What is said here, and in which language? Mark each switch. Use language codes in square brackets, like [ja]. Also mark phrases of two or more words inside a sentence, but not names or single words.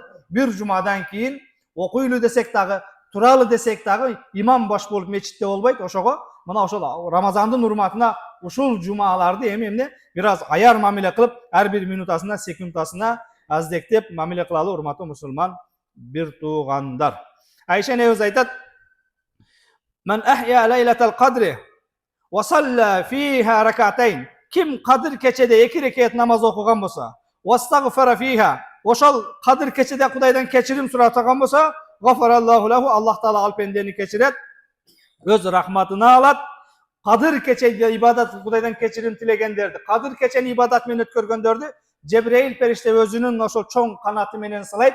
[ky] Бир жумадан кийин окуйлу десек дагы, туралы десек дагы имам баш болуп мечитте болбойт. Ошого мына ошол Рамазандын урматына ушул жумаларды эми эмне бир аз аяр мамиле кылып, ар бир минутасына, секундасына аздектеп мамиле кылалы, урматтуу мусулман бир туугандар. Айша энебиз айтат: [ar] "من أحيا ليلة القدر وصلى فيها ركعتين". [ky] Ким Кадыр кечеде 2 рекет намаз окуган болсо, [ar] واستغفر فيها, [ky] ошол Кадыр кечеде Кудайдан кечирим суратаган болсо, [ar] غفر الله له, [ky] Аллах таала ал пендени кечирет, өз рахматына алат. Кадыр кечеде ибадат Кудайдан кечирим тилегендерди, Кадыр кечени ибадат менен өткөргөндөрдү Жебреил периште өзүнүн ошол чоң канаты менен сылайт.